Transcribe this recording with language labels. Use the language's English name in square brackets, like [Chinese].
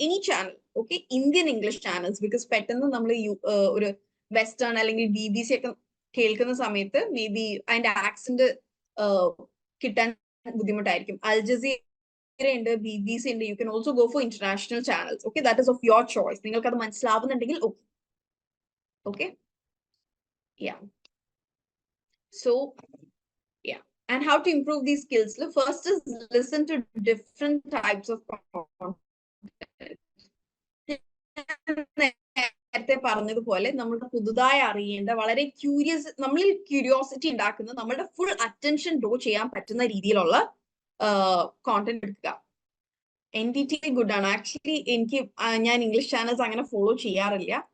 [Malayalam] Any channel, okay, Indian English channels. Because പെട്ടെന്ന് നമ്മൾ ഒരു വെസ്റ്റേൺ അല്ലെങ്കിൽ BBC ഒക്കെ കേൾക്കുന്ന സമയത്ത് മേ ബി അതിന്റെ ആക്സന്റ് കിട്ടാൻ ബുദ്ധിമുട്ടായിരിക്കും. [English] Al Jazeera ഉണ്ട്, BBC ഉണ്ട്. You can also go for international channels. Okay, that is of your choice. [Malayalam] നിങ്ങൾക്ക് അത് മനസ്സിലാവുന്നുണ്ടെങ്കിൽ okay. [English] Yeah, so And how to improve these skills? First is listen to different types of content. [Malayalam] നേരത്തെ പറഞ്ഞതുപോലെ നമ്മൾ പുതുതായി അറിയേണ്ട വളരെ നമ്മളിൽ ക്യൂരിയോസിറ്റി ഉണ്ടാക്കുന്ന നമ്മുടെ ഫുൾ അറ്റൻഷൻ ഡ്രോ ചെയ്യാൻ പറ്റുന്ന രീതിയിലുള്ള കോണ്ടന്റ് എടുക്കുക. NDT ഗുഡ് ആണ്. ആക്ച്വലി ഞാൻ ഇംഗ്ലീഷ് ചാനൽസ് അങ്ങനെ ഫോളോ ചെയ്യാറില്ല.